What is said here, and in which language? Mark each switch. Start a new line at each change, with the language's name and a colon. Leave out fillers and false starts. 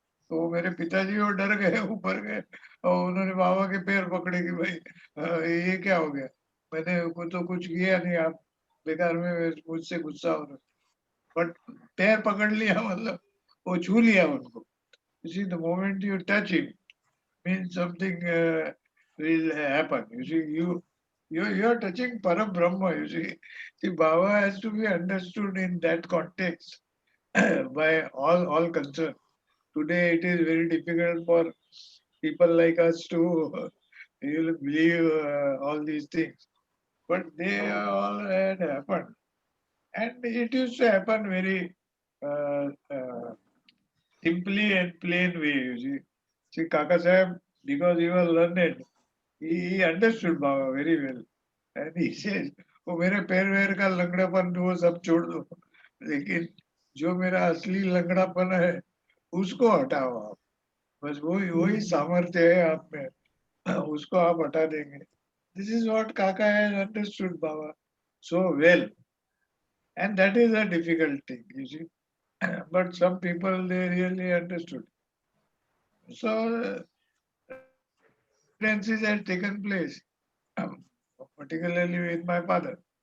Hindi: तो मेरे पिताजी वो डर गए, ऊपर गए और उन्होंने बाबा के पैर पकड़े कि भाई ये क्या हो गया. मैंने तो कुछ किया नहीं, आप बेकार में मुझसे गुस्सा हो रहे. बट पैर पकड़ लिया मतलब वो छू लिया उनको.
English: You see, the moment you touch him means something will happen. You see, you are touching Parabrahma. You see, Baba has to be understood in that context by all concerned. Today it is very difficult for people like us to believe all these things, but they all had happened, and it used to happen very uh, uh, simply and plain way. You see, Kaka Sahib, because he was learned, he understood Baba very well, and he says,
Hindi: "वो मेरे पैर वैर का लंगड़ापन वो सब छोड़ दो, लेकिन जो मेरा असली लंगड़ापन है उसको हटाओ आप. बस वही वही सामर्थ्य है आप में, उसको आप हटा देंगे."
English: This is what Kaka has understood Baba so well, and that is a difficult thing, you see. But some people they really understood. So incidences had taken place, particularly with my father.